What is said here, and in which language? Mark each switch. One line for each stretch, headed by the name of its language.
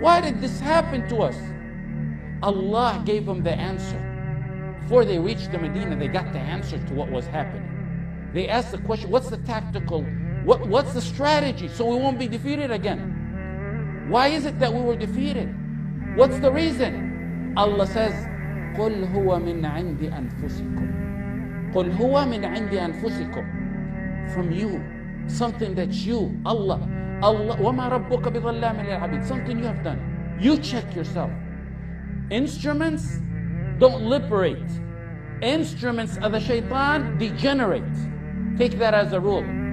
English: Why did this happen to us? Allah gave them the answer. Before they reached the Medina, they got the answer to what was happening. They asked the question, what's the tactical, what's the strategy so we won't be defeated again? Why is it that we were defeated? What's the reason? Allah says,
Arabic: قُلْ هُوَ مِنْ عِنْدِ أَنفُسِكُمْ. قُلْ هُوَ مِنْ عِنْدِ أَنفُسِكُمْ.
English: From you, something that's you, Allah.
Arabic: وَمَا رَبُّكَ بِظَلَّامٍ لِلْعَبِيدِ.
English: Something you have done. You check yourself. Instruments don't liberate. Instruments of the shaitan degenerate. Take that as a rule.